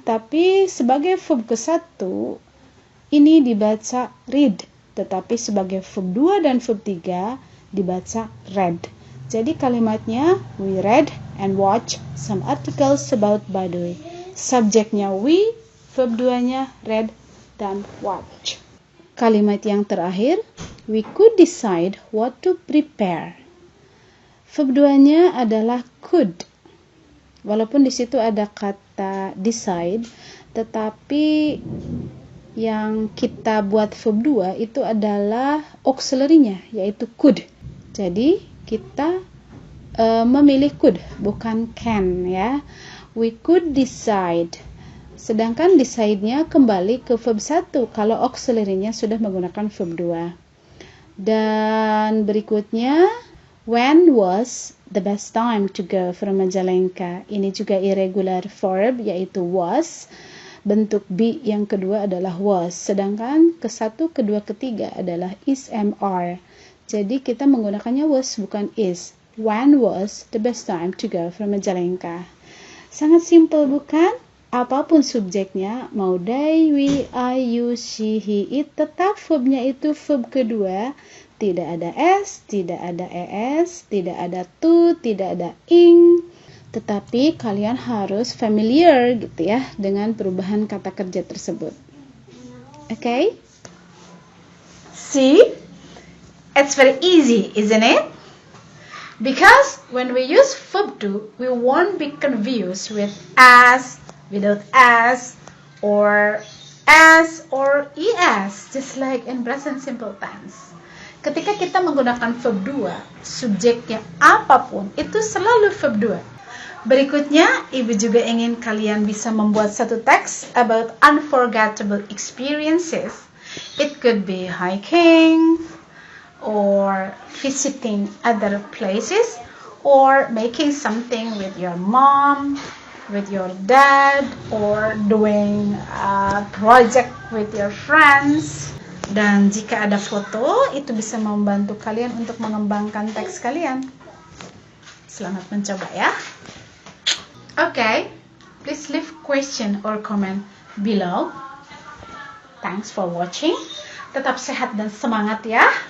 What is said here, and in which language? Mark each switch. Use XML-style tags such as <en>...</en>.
<id>Tapi sebagai verb ke-1 ini dibaca read, tetapi sebagai verb 2 dan verb 3 dibaca read. Jadi kalimatnya</id> <en>we read and watch some articles about Baduy.</en> <id>Subjeknya we, verb 2-nya read dan watch. Kalimat yang terakhir,</id> <en>we could decide what to prepare.</en> <id>Verb 2-nya adalah could. Walaupun di situ ada kata decide, tetapi yang kita buat verb 2 itu adalah auxiliary-nya, yaitu could. Jadi kita memilih could, bukan can ya.</id> <en>We could decide.</en> <id>Sedangkan decide-nya kembali ke verb 1 kalau auxiliary-nya sudah menggunakan verb 2. Dan berikutnya,</id> <en>when was the best time to go from Majalengka?</en> <id>Ini juga irregular verb, yaitu was. Bentuk be yang kedua adalah was. Sedangkan ke-1, kedua, ketiga adalah is, am, are. Jadi kita menggunakannya was, bukan is.</id> <en>When was the best time to go from Majalengka?</en> <id>Sangat simple bukan? Apapun subjeknya, mau they, we, I, you, she, he, it, tetap verbnya itu verb kedua. Tidak ada s, tidak ada es, tidak ada to, tidak ada ing. Tetapi kalian harus familiar gitu ya dengan perubahan kata kerja tersebut.</id> <en>Okay? See? It's very easy, isn't it? Because when we use verb to, we won't be confused with as, without as, or es, just like in present simple tense.</en> <id>Ketika kita menggunakan verb 2, subjeknya apapun, itu selalu verb 2. Berikutnya, Ibu juga ingin kalian bisa membuat satu teks</id> <en>about unforgettable experiences. It could be hiking, or visiting other places, or making something with your mom, with your dad, or doing a project with your friends.</en> <id>Dan jika ada foto, itu bisa membantu kalian untuk mengembangkan teks kalian. Selamat mencoba ya.</id> <en>Okay, please leave question or comment below. Thanks for watching.</en> <id>Tetap sehat dan semangat ya.</id>